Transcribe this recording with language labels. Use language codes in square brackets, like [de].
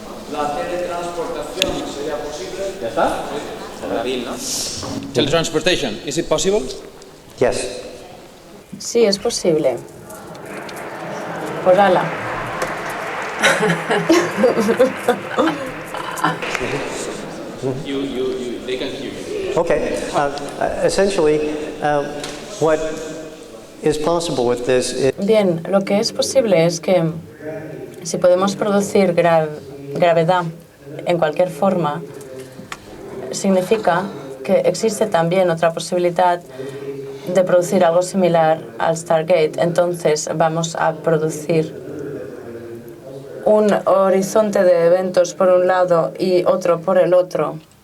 [es] ¿La teletransportación sería posible? ¿Ya está? [en] Teletransportation, is it possible? Yes. [es] Sí, es posible. Pues ala. [en] They can hear you. Okay. Essentially, what is possible with this is... [es] Bien, lo que es posible es que si podemos producir gravedad en cualquier forma, significa que existe también otra posibilidad de producir algo similar al Stargate. Entonces vamos a producir un horizonte de eventos por un lado y otro por el otro.